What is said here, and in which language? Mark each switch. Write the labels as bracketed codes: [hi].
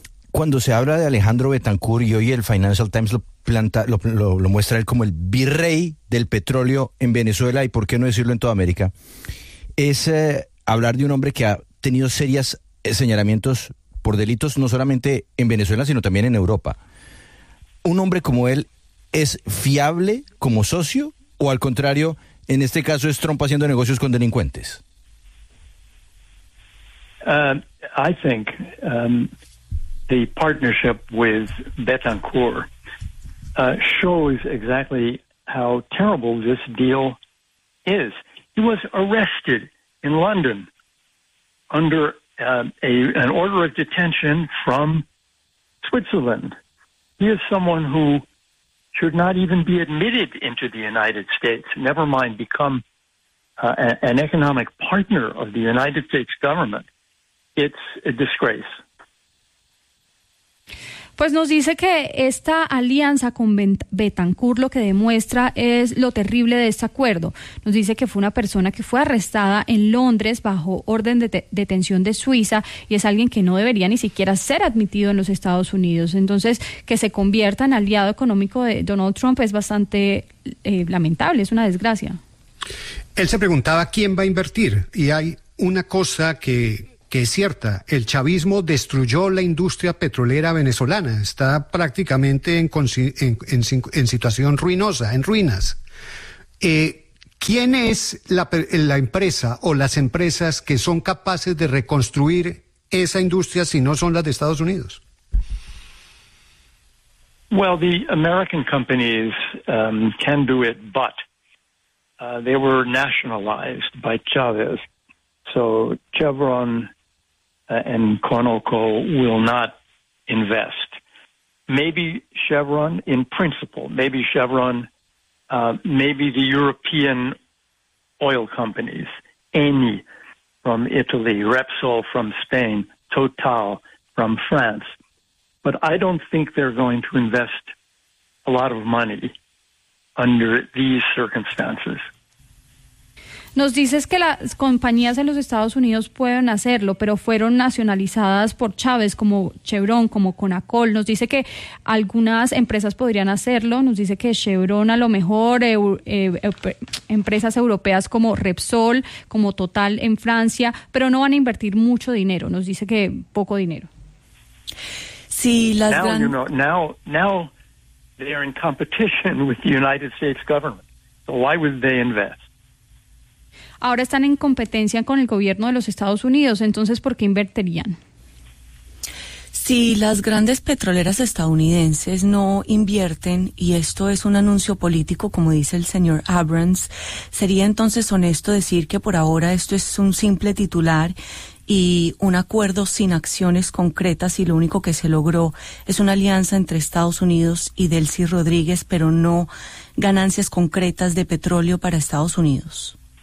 [es] Cuando se habla de Alejandro Betancourt, y hoy el Financial Times lo muestra él como el virrey del petróleo en Venezuela, y por qué no decirlo en toda América, es hablar de un hombre que ha tenido serias señalamientos por delitos, no solamente en Venezuela, sino también en Europa. ¿Un hombre como él es fiable como socio, o al contrario, en este caso es Trump haciendo negocios con delincuentes? [en] The partnership with Betancourt shows exactly how terrible this deal is. He was arrested in London under an order of detention from Switzerland. He is someone who should not even be admitted into the United States, never mind become an economic partner of the United States government, it's a disgrace. [es] Pues nos dice que esta alianza con Betancourt lo que demuestra es lo terrible de este acuerdo. Nos dice que fue una persona que fue arrestada en Londres bajo orden de detención de Suiza y es alguien que no debería ni siquiera ser admitido en los Estados Unidos. Entonces, que se convierta en aliado económico de Donald Trump es bastante lamentable, es una desgracia. Él se preguntaba quién va a invertir y hay una cosa que es cierta, el chavismo destruyó la industria petrolera venezolana, está prácticamente en situación ruinosa, en ruinas. ¿Quién es la empresa o las empresas que son capaces de reconstruir esa industria si no son las de Estados Unidos? [en] Well, the American companies can do it, but they were nationalized by Chavez. So Chevron and Conoco will not invest. Maybe Chevron in principle, maybe Chevron, maybe the European oil companies, Eni from Italy, Repsol from Spain, Total from France. But I don't think they're going to invest a lot of money under these circumstances. [es] Nos dices que las compañías en los Estados Unidos pueden hacerlo, pero fueron nacionalizadas por Chávez, como Chevron, como Conacol. Nos dice que algunas empresas podrían hacerlo. Nos dice que Chevron, a lo mejor, empresas europeas como Repsol, como Total en Francia, pero no van a invertir mucho dinero. Nos dice que poco dinero. Sí, las [en] now, now they are in competition with the United States government. So why would they invest? [es] Ahora están en competencia con el gobierno de los Estados Unidos, entonces ¿por qué invertirían? Si las grandes petroleras estadounidenses no invierten, y esto es un anuncio político, como dice el señor Abrams, ¿sería entonces honesto decir que por ahora esto es un simple titular y un acuerdo sin acciones concretas y lo único que se logró es una alianza entre Estados Unidos y Delcy Rodríguez, pero no ganancias concretas de petróleo para Estados Unidos?